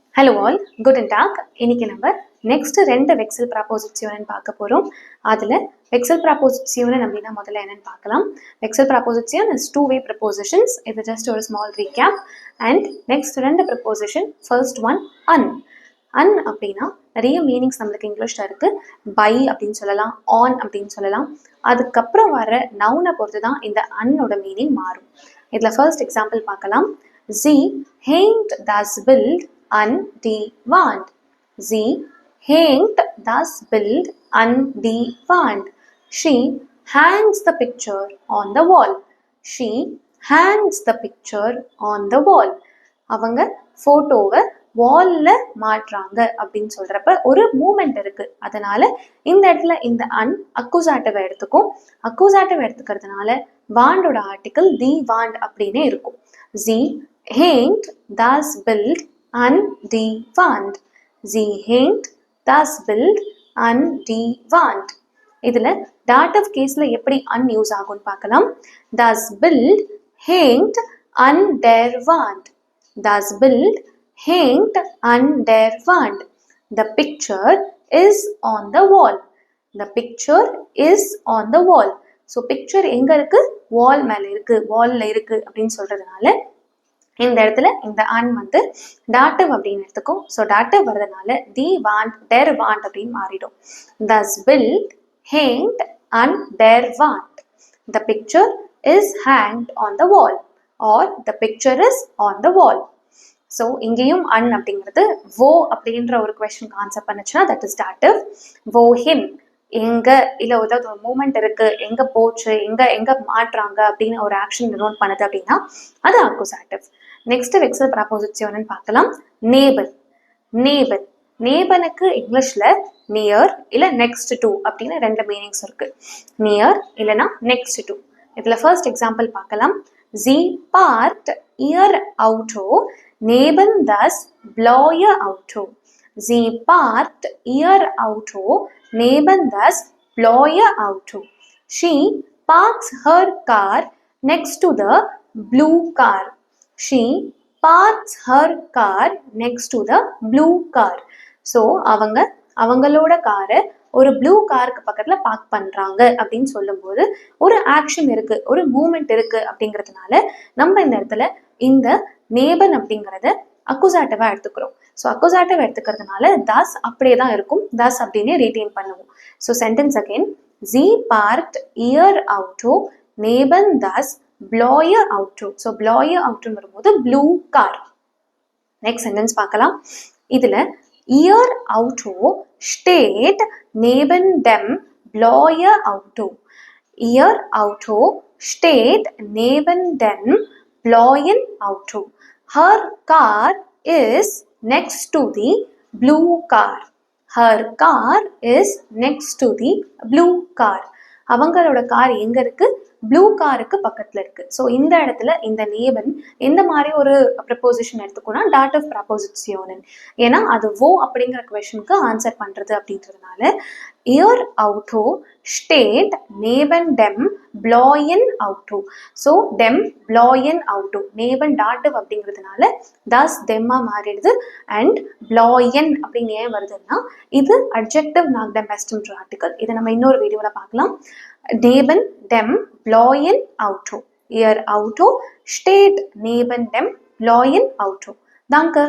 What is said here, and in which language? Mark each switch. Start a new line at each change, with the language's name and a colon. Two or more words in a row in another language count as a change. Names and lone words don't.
English: Hello all, good tag.
Tamil: இன்னைக்கு நம்ம
English: next 2 Wechsel preposition
Tamil: பார்க்க போகிறோம். அதில்
English: Wechsel preposition
Tamil: அப்படின்னா முதல்ல என்னன்னு பார்க்கலாம்.
English: Wechsel preposition is 2-way prepositions. இது ஜஸ்ட் ஒரு small recap. and next 2 preposition. first one an.
Tamil: அன் அப்படின்னா நிறைய மீனிங்ஸ் நம்மளுக்கு இங்கிலீஷில் இருக்குது. பை அப்படின்னு சொல்லலாம், ஆன் அப்படின்னு சொல்லலாம். அதுக்கப்புறம் வர நவுனை பொறுத்து தான் இந்த அன்னோட மீனிங் மாறும். இதில்
English: first example
Tamil: பார்க்கலாம்.
German: Sie hängt das Bild an die Wand. Sie hängt das Bild an die Wand.
English: She hangs the picture on the wall. She hangs the picture on the wall.
Tamil: அவங்க போட்டோவை வால்ல மாட்டுறாங்க அப்படின்னு சொல்றப்ப ஒரு மூமெண்ட் இருக்கு. அதனால இந்த இடத்துல இந்த அன் அக்குசாட்டிவ் எடுத்துக்கும். அக்குசாட்டிவ் எடுத்துக்கிறதுனால வாண்டோட ஆர்டிக்கல்
German: die Wand
Tamil: அப்படின்னு இருக்கும்.
German: Sie hängt das Bild an die Wand. Sie hängt das Bild an die Wand.
Tamil: இதுல
English: dative case
Tamil: ல எப்படி un யூஸ் ஆகும்னு பார்க்கலாம்.
German: Das Bild hängt an der Wand. Das Bild hängt an der Wand.
English: The picture is on the wall. The picture is on the wall. So picture
Tamil: எங்க இருக்கு? வால் மேல இருக்கு, வால்ல இருக்கு அப்படின்னு சொல்றதுனால இந்த இடத்துல இந்த அன் வந்து டாட்டிவ் அப்படின்னு எடுத்துக்கும். ஸோ டாட்டிவ் வர்றதுனால
German: die Wand der Wand
Tamil: அப்படின்னு மாறிடும்.
German: Das Bild hängt an der Wand.
English: The picture is hanged on the wall or the picture is on the wall.
Tamil: ஸோ இங்கேயும் அன் அப்படிங்கிறது வோ அப்படின்ற ஒரு கொஸ்டின் ஆன்சர் பண்ணுச்சுன்னா
English: that is dative.
German: wo hin
Tamil: எங்க இல்லை ஏதாவது ஒரு மூமெண்ட் இருக்கு, எங்க போச்சு, எங்க எங்க மாட்டுறாங்க அப்படின்னு ஒரு ஆக்ஷன் நோட் பண்ணுது அப்படின்னா அது அக்குசாட்டிவ்.
English: next Wechsel preposition
Tamil: பார்க்கலாம். நேபர். நேபர் நேபனுக்கு இங்கிலீஷ்ல நியர் இல்ல
English: next to
Tamil: அப்படின்னு 2 மீனிங்ஸ் இருக்கு. நியர் இல்லைன்னா
English: next to.
Tamil: இதுல
English: first example
Tamil: பார்க்கலாம்.
German: Sie parkt ihr Auto neben das blaue Auto. Sie parkt ihr Auto neben das blaue Auto.
English: She parks her car next to the blue car. She parks her car next to the blue car.
Tamil: So அவங்களோட காரை ஒரு ப்ளூ காருக்கு பக்கத்துல பார்க் பண்றாங்க அப்படின்னு சொல்லும்போது ஒரு ஆக்ஷன் இருக்கு, ஒரு மூமெண்ட் இருக்கு அப்படிங்கிறதுனால நம்ம இந்த இடத்துல இந்த நேபன் அப்படிங்கிறத அக்குசாட்டிவா எடுத்துக்கிறோம். ஸோ அக்குசாட்டிவ் எடுத்துக்கிறதுனால தஸ் அப்படியே தான் இருக்கும், தஸ் அப்படின்னு ரீட்டைன் பண்ணுவோம்.
English: so sentence again.
German: Sie parked ihr Auto neben das blaue Auto.
Tamil: ஸோ
German: blaue Auto
Tamil: வரும்போது
English: blue car. next sentence
Tamil: பார்க்கலாம்.
German: இதுல ihr Auto steht neben dem blaue Auto. Ihr Auto steht neben dem blauen Auto.
English: Her car is next to the blue car. Her car is next to the blue car.
Tamil: அவங்களோட கார் எங்க இருக்கு? ப்ளூ காருக்கு பக்கத்துல இருக்கு. ஸோ இந்த இடத்துல இந்த நேபன் எந்த மாதிரி ஒரு ப்ரப்போசிஷன் எடுத்துக்கோனா
English: dative preposition.
Tamil: ஏன்னா அது வோ அப்படிங்கிற கொஸ்டினுக்கு ஆன்சர் பண்றது அப்படின்றதுனால
German: ihr Auto steht neben dem blauen Auto. ஸோ dem blauen Auto.
Tamil: நேபன் டாட்டிவ் அப்படிங்கிறதுனால
English: thus them
Tamil: மாறிடுது. அண்ட் blauen அப்படின்னு ஏன் வருதுன்னா இது
English: adjective not the best article.
Tamil: இதை நம்ம இன்னொரு வீடியோல பார்க்கலாம்.
German: Neben dem blauen Auto. Ihr Auto steht neben dem blauen Auto. Danke.